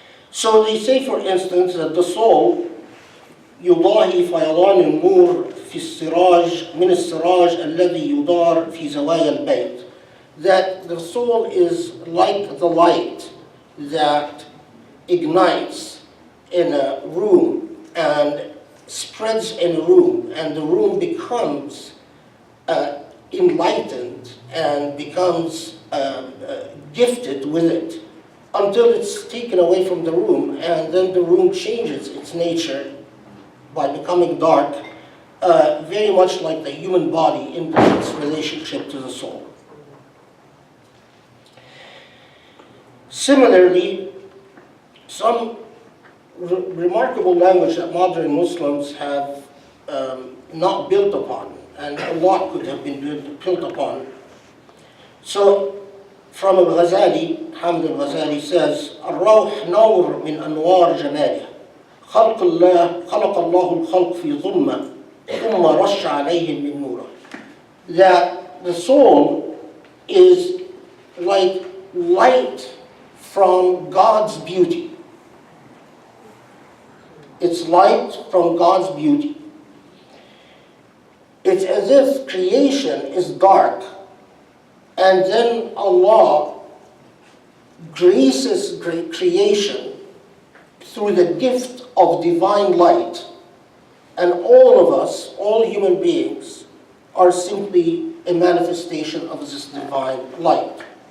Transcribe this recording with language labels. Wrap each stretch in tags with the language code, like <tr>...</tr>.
<en>So they say, for instance, that the soul</en> <ar>يضاهي فيضان النور في السراج من السراج الذي يدار في زوايا البيت.</ar> <en>That the soul is like the light that ignites in a room and spreads in a room, and the room becomes enlightened and becomes gifted with it until it's taken away from the room, and then the room changes its nature by becoming dark, very much like the human body in its relationship to the soul. Similarly, some remarkable language that modern Muslims have not built upon, and a lot could have been built upon. So, from Al-Ghazali, Hamd al-Ghazali says,</en> <ar>الروح نور من أنوار جماله خلق الله الخلق في ظلمة ثم رش عليهم من نوره.</ar> <en>That the soul is like light from God's beauty. It's light from God's beauty. It's as if creation is dark, and then Allah graces creation through the gift of divine light, and all of us, all human beings, are simply a manifestation of this divine light.</en>